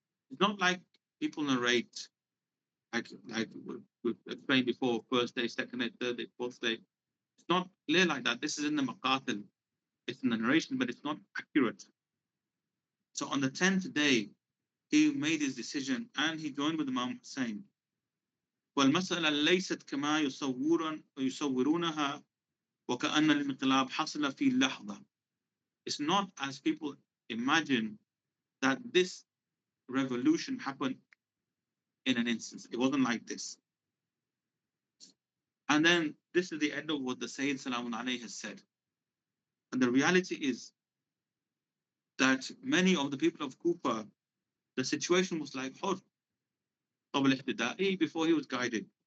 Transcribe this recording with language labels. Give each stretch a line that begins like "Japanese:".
English: It's not like people narrate, like we've explained before, first day, second day, third day, fourth day. It's not clear like that. This is in the Maqatil. It's in the narration, but it's not accurate. So on the 10th day, he made his decision and he joined with Imam Hussein.
Arabic: والمسألة ليست كما يصورونها وكأن الانقلاب حصل في لحظة.
English: It's not as people imagine that this revolution happened in an instance. It wasn't like this. And then this is the end of what the Sayyid Salamun Alayhi has said. And the reality is that many of the people of Kufa, the situation was like Hur, before he was guided.